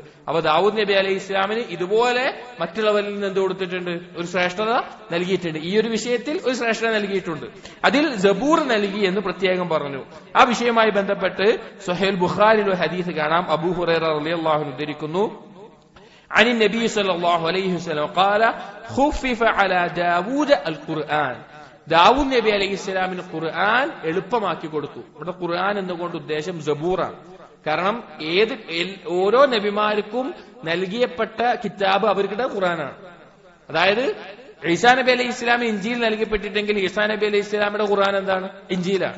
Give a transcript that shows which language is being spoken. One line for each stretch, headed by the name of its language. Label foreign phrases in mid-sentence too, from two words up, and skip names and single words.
Malayalam: അപ്പൊ ദാവൂദ് നബി
Arabic: عليه السلام
Malayalam: ഇതുപോലെ മറ്റുള്ളവരിൽ നിന്ന് എന്ത് കൊടുത്തിട്ടുണ്ട്, ഒരു ശ്രേഷ്ഠത നൽകിയിട്ടുണ്ട്. ഈ ഒരു വിഷയത്തിൽ ഒരു ശ്രേഷ്ഠത നൽകിയിട്ടുണ്ട്. അതിൽ സബൂർ നൽകി എന്ന് പ്രത്യേകം പറഞ്ഞു. ആ വിഷയവുമായി ബന്ധപ്പെട്ട് സ്വഹീൽ ബുഖാരിയിൽ ഒരു ഹദീസ് കാണാം. അബൂ ഹുറൈറ
Arabic: رضي الله عنه
Malayalam: ഉദ്ധരിക്കുന്നു,
Arabic: عن النبي صلى الله عليه وسلم قال خفف على داوود القرآن,
Malayalam: ദാവൂദ് നബി
Arabic: عليه السلام
Malayalam: ഖുർആൻ എളുപ്പമാക്കി കൊടുത്തു. ഇവിടെ ഖുർആൻ എന്നുകൊണ്ട് ഉദ്ദേശം സബൂറാണ്. കാരണം ഓരോ നബിമാർക്കും നൽകിയപ്പെട്ട കിതാബ് അവർക്കിടെ ഖുർആനാണ്. അതായത് ഈസാ നബി
Arabic: عليه السلام
Malayalam: ഇഞ്ചീൽ നൽകപ്പെട്ടിട്ടെങ്കിൽ ഈസാ നബി
Arabic: عليه السلام
Malayalam: ഖുർആൻ എന്താണ്, ഇഞ്ചീലാണ്.